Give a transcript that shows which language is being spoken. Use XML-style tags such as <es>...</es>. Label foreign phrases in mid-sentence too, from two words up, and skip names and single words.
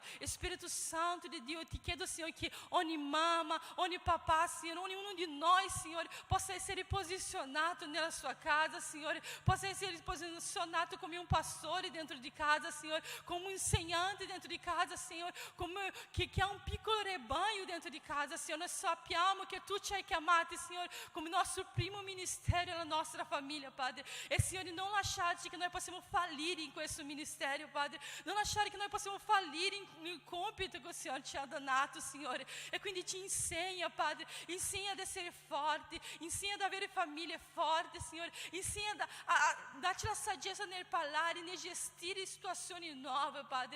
<it>Spirito Santo di Dio, ti chiedo, Signore, che ogni mamma, ogni papà, Signore, ognuno di noi, Signore, possa essere posizionato nella sua casa, Signore, possa essere posizionato come un pastore dentro di casa, Signore, come un insegnante dentro di casa, Signore, come che ha un piccolo rebanho dentro di casa, Signore. Noi sappiamo che Tu ci hai chiamato parte,</it> <pt>Senhor, como nosso primo ministério na nossa família, Padre. E, Senhor, não</pt> <it>lasciarci che noi possiamo fallire in questo ministero, Padre. Non lasciare che noi possiamo fallire nel compito che il Signore ci ha donato, Signore. E quindi ci insegna, Padre, insegna ad essere forti, insegna ad avere famiglie forti, Signore. Insegna a darci la saggezza nel parlare, nel gestire situazioni nuove, Padre.</it>